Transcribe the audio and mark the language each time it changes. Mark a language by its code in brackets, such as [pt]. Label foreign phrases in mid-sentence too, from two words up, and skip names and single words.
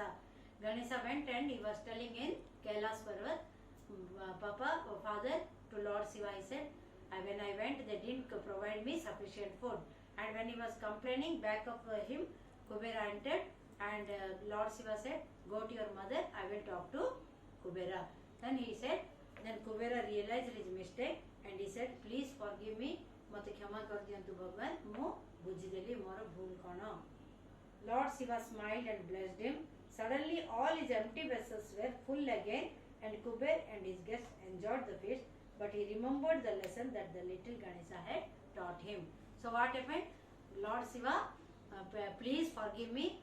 [en] Ganesha went and he was telling in Kailas Parvat, Papa, father, to Lord Shiva, he said, when I went, they didn't provide me sufficient food. And when he was complaining, back of him, Kubera entered and Lord Shiva said, go to your mother, I will talk to Kubera. Then he said, then Kubera realized his mistake and he said, please forgive me. [or] ମତେ କ୍ଷମା କରି ଦିଅନ୍ତୁ ଭଗବାନ ମୁଁ ବୁଝିଦେଲି ମୋର ଭୁଲ କଣ. [en] Lord Shiva smiled and blessed him. Suddenly all his empty vessels were full again and Kuber and his guests enjoyed the feast, but he remembered the lesson that the little Ganesha had taught him. So what happened? Lord Shiva, please forgive me.